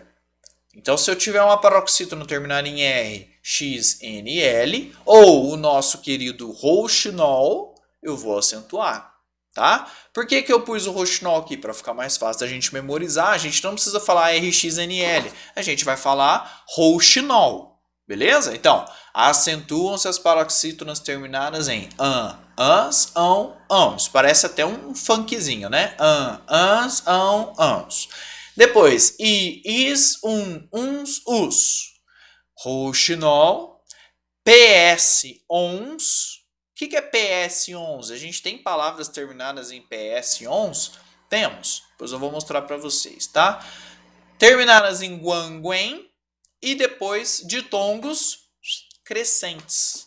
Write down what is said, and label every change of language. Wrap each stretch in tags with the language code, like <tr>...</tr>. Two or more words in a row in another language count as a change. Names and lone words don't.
<pt>Então, se eu tiver uma paroxítona terminada em R, X, N e L, ou o nosso querido rouxinol, eu vou acentuar, tá? Por que eu pus o rouxinol aqui? Para ficar mais fácil da gente memorizar, a gente não precisa falar R, X, N e L. A gente vai falar rouxinol. Beleza? Então, acentuam-se as paroxítonas terminadas em an, ans, ão, ãos. Parece até um funkzinho, né? An, ans, ão, ãos. Depois, i, is, uns, us. Rouxinol. PS, ons. O que é PS, ons? A gente tem palavras terminadas em PS, ons? Temos. Depois eu vou mostrar para vocês, tá? Terminadas em guanguém. E depois ditongos crescentes.</pt>